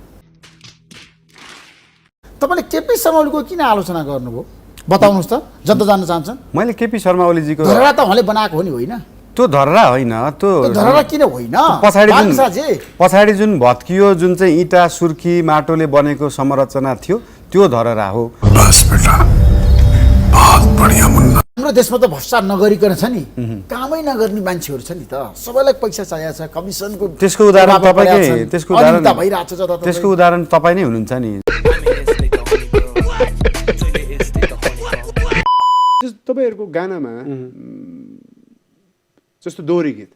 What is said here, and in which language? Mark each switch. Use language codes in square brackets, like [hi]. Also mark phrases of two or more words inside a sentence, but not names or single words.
[ne] तपाईँले केपी शर्मा ओलीको किन आलोचना गर्नुभयो बताउनुहोस् त, जनता जान्न चाहन्छन्। मैले केपी शर्मा ओलीजीको धरहरा त उहाँले बनाएको हो नि, होइन? त्यो धरहरा होइन, त्यो धरहरा किन होइन? पछाडि जुन भत्कियो, जुन चाहिँ इँटा सुर्खी माटोले बनेको संरचना थियो, त्यो धरहरा हो। [hi] बस बेटा, बहुत बढिया मुन्ना। [ne] हाम्रो देशमा त भ्रष्टाचार नगरिकन छ नि, कामै नगर्ने मान्छेहरू छ नि त। सबैलाई पैसा चाहिएको छ, कमिसनको। त्यसको उदाहरण तपाईँकै, त्यसको उदाहरण तपाईँ नै हुनुहुन्छ नि। तपाईँहरूको गानामा जस्तो दोहोरी गीत,